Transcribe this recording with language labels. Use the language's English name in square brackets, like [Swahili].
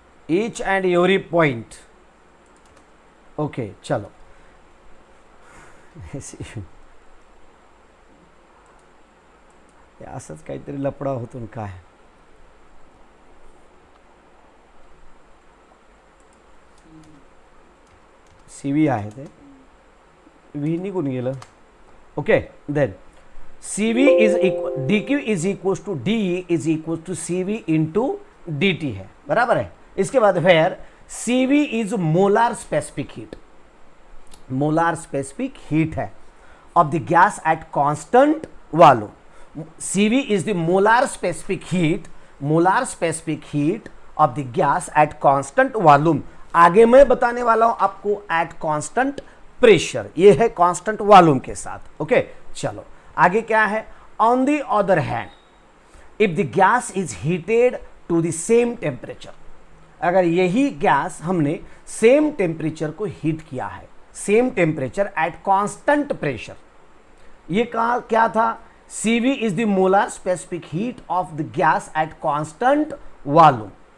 [English] each and every point, [Marathi] okay, चलो असंच काहीतरी लपडा होतो न काय। CV आहे ते व्ही निघून गेलं। [English] okay, then CV is equal, DQ is equal to DE is equal to CV into DT [Hindi] है, बराबर है। इसके बाद फिर [English] CV is molar specific heat, molar specific heat है of the gas at constant volume. CV is the molar specific heat of the gas at constant volume। [Hindi] आगे मैं बताने वाला हूं आपको [English] at constant pressure, [Hindi] ये है constant volume के साथ। ओके, चलो आगे क्या है, [English] on the other hand, if the gas is heated to the same temperature, [Hindi] अगर यही गैस हमने सेम टेम्परेचर को हीट किया है, [English] same temperature at constant pressure, [Hindi] ये कहा क्या था, [English] CV is the molar specific heat of the gas at constant volume।